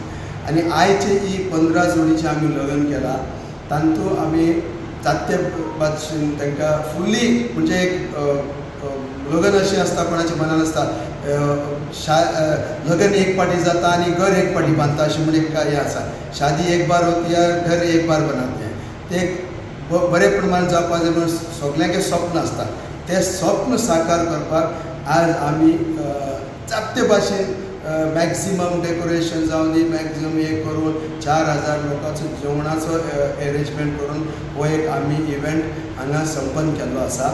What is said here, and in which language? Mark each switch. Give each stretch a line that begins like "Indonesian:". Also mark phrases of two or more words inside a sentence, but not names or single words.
Konkani: आनी आयचे ही 15 जोडीचें आमी लग्न केलां, तातूंत आमी जात्या भाशेन तांकां फुल्ली म्हणजे एक लग्न अशें आसता कोणाच्या मनान आसता लग्न एक पाटी जाता आनी घर एक पाटी बांदता अशें म्हणजे हें आसा,
Hindi: शादी एक बार होती है, घर एक बार बनाते हैं,
Konkani: ते बरे प्रमाण जावपाक जाय म्हणून सगळ्यांचें स्वप्न आसता, तें स्वप्न साकार करपाक आज आमी जात्या भाशेन
English: maximum decoration
Konkani: जावन दी, मॅक्झिमम हे करून 4000 लोकांचो जेवणाचो अरेंजमेंट करून हो एक आमी इव्हेंट हांगा संपन्न केल्लो आसा।